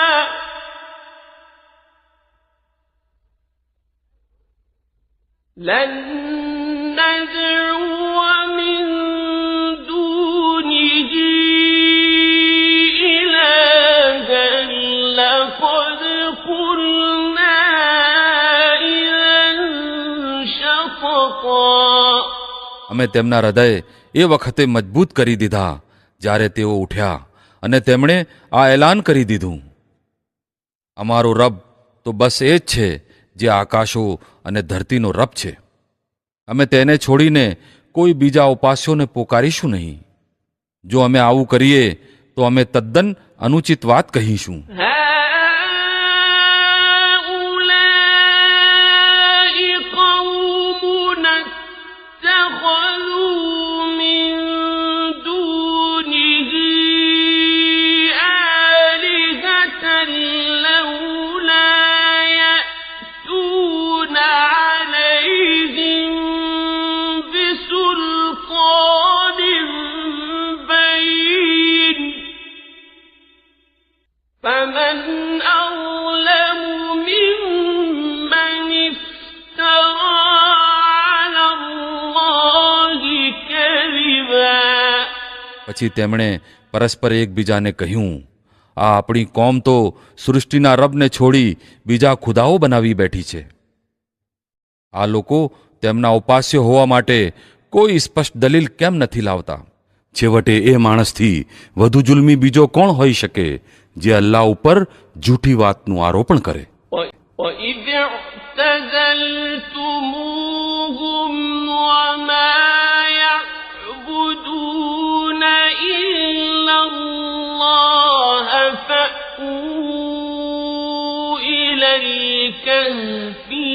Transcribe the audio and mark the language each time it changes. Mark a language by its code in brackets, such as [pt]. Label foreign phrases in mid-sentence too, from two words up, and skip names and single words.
[ar] لن ندعو من دونه إلها لقد قلنا إذا شططا [gu] અમે તેમના હૃદય એ વખતે મજબૂત કરી દીધા જ્યારે તેઓ ઉઠ્યા અને તેમણે આ એલાન કરી દીધું, અમારો રબ તો બસ એ જ છે જે આકાશો અને ધરતીનો રબ છે. અમે તેને છોડીને કોઈ બીજા ઉપાસ્યોને પોકારીશું નહીં. જો અમે આવું કરીએ તો અમે તદ્દન અનુચિત વાત કહીશું. [ar] هؤلاء قومنا اتخذوا من دونه آلهة لولا يأتون عليهم بسلطان بين فمن أظلم ممن افترى على الله كذبا [gu] પછી તેમણે પરસ્પર એકબીજાને કહ્યું, આ આપણી કોમ તો સૃષ્ટિના રબને છોડી બીજા ખુદાઓ બનાવી બેઠી છે. આ લોકો તેમના ઉપાસ્ય હોવા માટે કોઈ સ્પષ્ટ દલીલ કેમ નથી લાવતા? છેવટે એ માણસથી વધુ જુલ્મી બીજો કોણ હોઈ શકે જે અલ્લાહ ઉપર જૂઠી વાતનું આરોપણ કરે. [ar] وَإِذِ اعْتَزَلْتُمُوهُمْ وَمَا يَعْبُدُونَ إِلَّا اللَّهَ فَأْوُوا إِلَى الكهف